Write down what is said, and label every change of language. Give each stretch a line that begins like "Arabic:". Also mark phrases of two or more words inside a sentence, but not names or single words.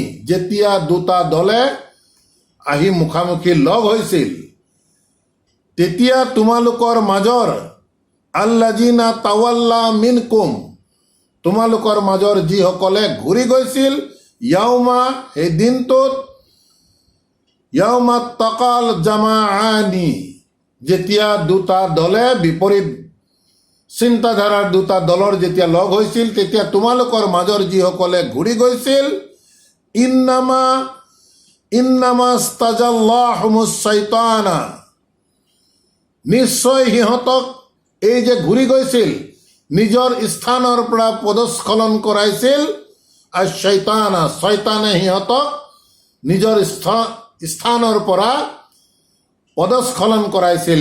Assamese: যেতিয়া দুটা দলে আহি মুখামুখি লগ হৈছিল, তেতিয়া তোমালোকৰ মাজৰ,
Arabic: الذين تولوا منكم,
Assamese: তোমালোকৰ মাজৰ যিসকলে ঘূৰি গৈছিল, ইয়াউমা, সেই দিনটোত,
Arabic: يوم التقى الجمعان,
Assamese: যেতিয়া দুটা দলে বিপৰীত চিন্তাধাৰাৰ দুটা দলৰ যেতিয়া লগ হৈছিল, তেতিয়া তোমালোকৰ মাজৰ যিসকলে ঘূৰি গৈছিল,
Arabic: إنما استزلهم الشيطان,
Assamese: নিশ্চয় সিহঁতক এই যে ঘূৰি গৈছিল, নিজৰ স্থানৰ পৰা পদস্খলন কৰাইছিল, আৰু শয়তানে সিহঁতক নিজৰ স্থানৰ পৰা পদস্খলন কৰাইছিল।